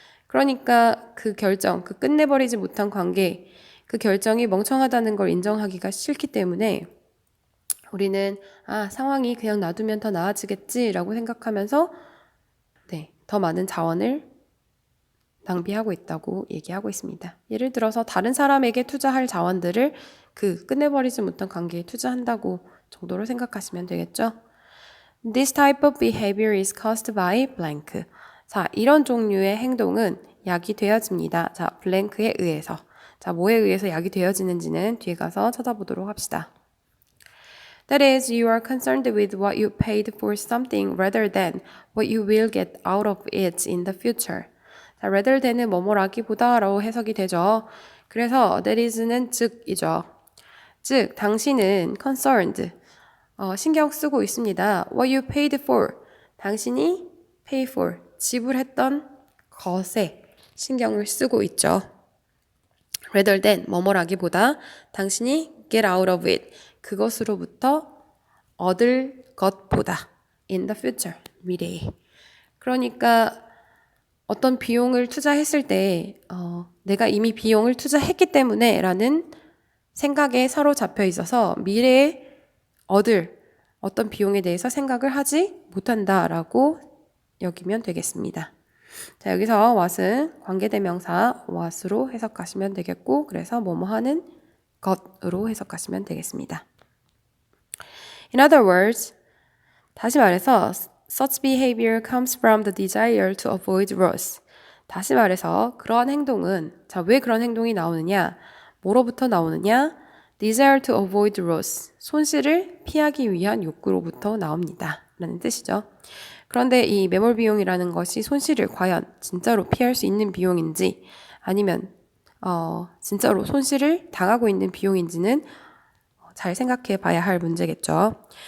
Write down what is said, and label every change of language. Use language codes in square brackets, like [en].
[ko] 그러니까 그 결정, 그 끝내버리지 못한 관계, 그 결정이 멍청하다는 걸 인정하기가 싫기 때문에 우리는 상황이 그냥 놔두면 더 나아지겠지라고 생각하면서 더 많은 자원을 낭비하고 있다고 얘기하고 있습니다. 예를 들어서 다른 사람에게 투자할 자원들을 그 끝내버리지 못한 관계에 투자한다고 정도로 생각하시면 되겠죠. [en] This type of behavior is caused by blank. [ko] 자, 이런 종류의 행동은 약이 되어집니다. 자, blank에 의해서. 자, 뭐에 의해서 약이 되어지는지는 뒤에 가서 찾아보도록 합시다. [en] That is, you are concerned with what you paid for something rather than what you will get out of it in the future. [ko] 자, [en] rather than [ko] 은 뭐뭐라기보다라고 해석이 되죠. 그래서 [en] that is [ko] 는 즉이죠. 즉, 당신은 concerned, 신경 쓰고 있습니다. [en] What you paid for, [ko] 당신이 [en] pay for, [ko] 지불했던 것에 신경을 쓰고 있죠. [en] rather than [ko] 뭐뭐라기보다 당신이 [en] get out of it, [ko] 그것으로부터 얻을 것보다 [en] in the future, [ko] 미래에. 그러니까 어떤 비용을 투자했을 때 내가 이미 비용을 투자했기 때문에 라는 생각에 사로잡혀 있어서 미래에 얻을 어떤 비용에 대해서 생각을 하지 못한다라고 여기면 되겠습니다. 자, 여기서 what은 관계대명사 what으로 해석하시면 되겠고 그래서 뭐뭐 하는 것으로 해석하시면 되겠습니다. [en] In other words, [ko] 다시 말해서 [en] such behavior comes from the desire to avoid loss. [ko] 다시 말해서 그러한 행동은 자, 왜 그런 행동이 나오느냐? 뭐로부터 나오느냐? [en] desire to avoid loss. [ko] 손실을 피하기 위한 욕구로부터 나옵니다. 라는 뜻이죠. 그런데 이 매몰 비용이라는 것이 손실을 과연 진짜로 피할 수 있는 비용인지 아니면 진짜로 손실을 당하고 있는 비용인지는 잘 생각해 봐야 할 문제겠죠.